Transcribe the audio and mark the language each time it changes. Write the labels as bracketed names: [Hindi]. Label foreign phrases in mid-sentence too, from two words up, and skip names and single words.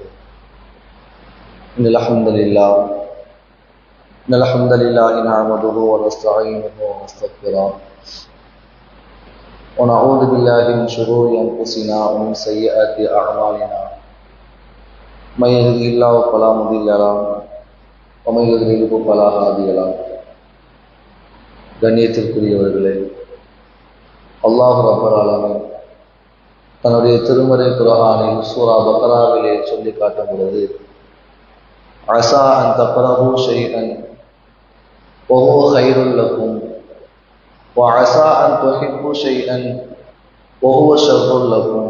[Arabic] إن الحمد لله نحمده ونستعينه ونستغفره ونعوذ بالله من شرور أنفسنا ومن سيئات أعمالنا. من يهده الله فلا مضل له ومن يضلل فلا هادي له. [Tamil] கண்ணியத்திற்குரியவர்களே, [Arabic] الله رب العالمين [Tamil] தன்னுடைய திருமறை குர்ஆனில் சூரா பக்ராவிலே சொல்லி காட்டும் பொழுது, [Arabic] عسى أن تكرهوا شيئا وهو خير لكم وعسى أن تحبوا شيئا وهو شر لكم.